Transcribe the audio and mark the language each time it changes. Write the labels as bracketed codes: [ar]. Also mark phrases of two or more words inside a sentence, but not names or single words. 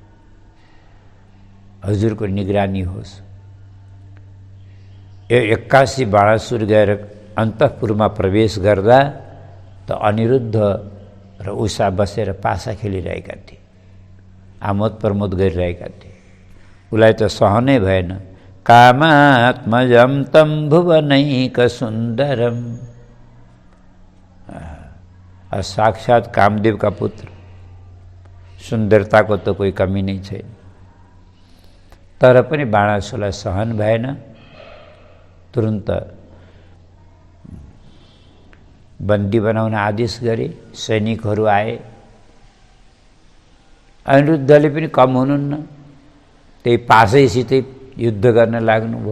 [ne] हजुरको निगरानी होस्। 81 बाणासुर गएर अन्तःपुरमा प्रवेश गर्दा त अनिरुद्ध र उषा बसेर पासा खेलिरहेका थिए, आमोद प्रमोद गरिरहेका थिए। उसलाई त सहनै भएन। [sa] कामात्मजं तं भुवनैक सुन्दरम, [hi] साक्षात कामदेव का पुत्र, सुन्दरता को तो कोई कमी नहीं छैन। [ne] तर पनि बाणासुरलाई सहन भएन। तुरन्त बन्दी बनाउन आदेश गरे। सैनिकहरू आए। अनिरुद्धले पनि कम हुनुहुन्न, त्यही पासैसितै युद्ध गर्न लाग्नुभयो।